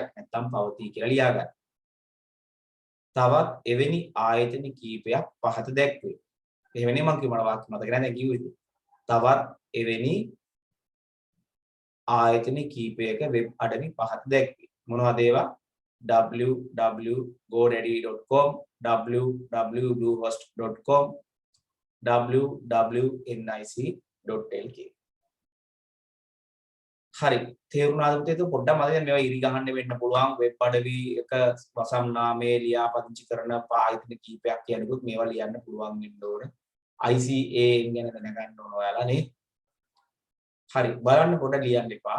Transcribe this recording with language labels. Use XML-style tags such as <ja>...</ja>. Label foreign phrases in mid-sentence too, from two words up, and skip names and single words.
<si>නැත්නම් පවතී කියලා ලියා ගන්න. තවත් එවැනි ආයතන කීපයක් පහත දැක්වේ. එහෙමනේ මම කිව්ව මට වාක්‍ය මතක නැහැ දැන් කිව්වේ. තවත් එවැනි ආයතන කීපයක වෙබ් අඩවි පහත දැක්වේ. මොනවද ඒවා? www.godaddy.com, www.bluehost.com, www.nic.lk. හරි තේරුණාද පුතේ? ඒක පොඩ්ඩක් මම දැන් මේවා ඉරි ගහන්න වෙන්න පුළුවන්. වෙබ් අඩවි එක වසම් නාමයේ ලියාපදිංචි කරන ආයතන කීපයක් කියනකොට මේවා ලියන්න පුළුවන් වෙන්න ඕන. ICAN ගැන දැනගන්න ඕන ඔයාලා නේ. හරි බලන්න පොඩ්ඩක් ලියන්න එපා.</si>